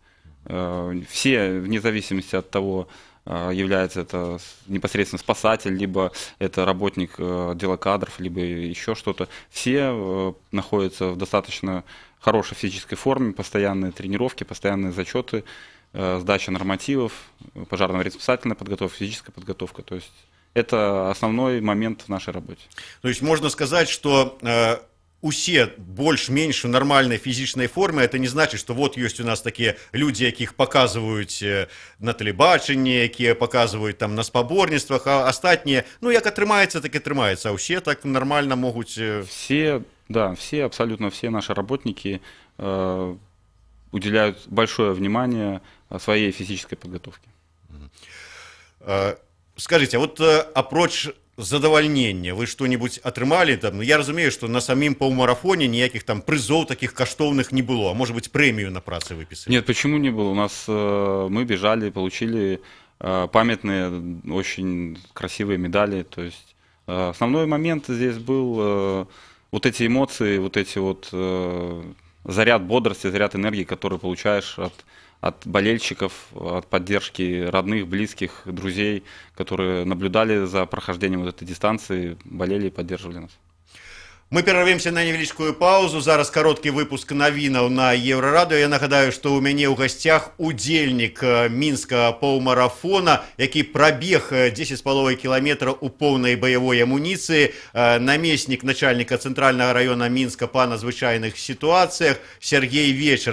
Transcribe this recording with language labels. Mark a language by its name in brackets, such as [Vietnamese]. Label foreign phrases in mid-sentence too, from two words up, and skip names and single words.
[Russian] Все, вне зависимости от того, является это непосредственно спасатель, либо это работник отдела кадров, либо еще что-то, все находятся в достаточно хорошей физической форме, постоянные тренировки, постоянные зачеты, сдача нормативов, пожарно-спасательная подготовка, физическая подготовка. То есть это основной момент в нашей работе. То есть можно сказать, что [Belarusian] усе больш-менш у нармальнай фізічнай форме, [Russian] это не значит, что вот есть у нас такие люди, [Belarusian] якіх показывают на тэлебачанні, якія показывают там на спаборніцтвах, а астатнія, ну як атрымаецца, так и атрымаецца, а усе так [Russian] нормально могут. Все, да, все, абсолютно все наши работники уделяют большое внимание своей физической подготовке. Скажите, а вот [Belarusian] апроч задавальнення, [Russian] вы что-нибудь атрымалі там? [Belarusian] Я разумею, [Russian] что на самим паўмарафоне никаких там призов таких каштоўных не было, а может быть премию на працы выписали? Нет, почему не было? У нас мы бежали, получили памятные, очень красивые медали. То есть основной момент здесь был вот эти эмоции, вот эти вот заряд бодрости, заряд энергии, который получаешь от болельщиков, от поддержки родных, близких, друзей, которые наблюдали за прохождением вот этой дистанции, болели и поддерживали нас. Мы перервемся на невеличкую паузу. [Belarusian] Зараз кароткі выпуск навінаў на Еўрарадыё. Я нагадаю, што ў мяне ў гасцях удзельнік мінскага паўмарафона, які прабег 10,5 кіламетраў у поўнай баявой амуніцыі, намеснік начальніка цэнтральнага раёна Мінска па надзвычайных сітуацыях Сергей Вечар.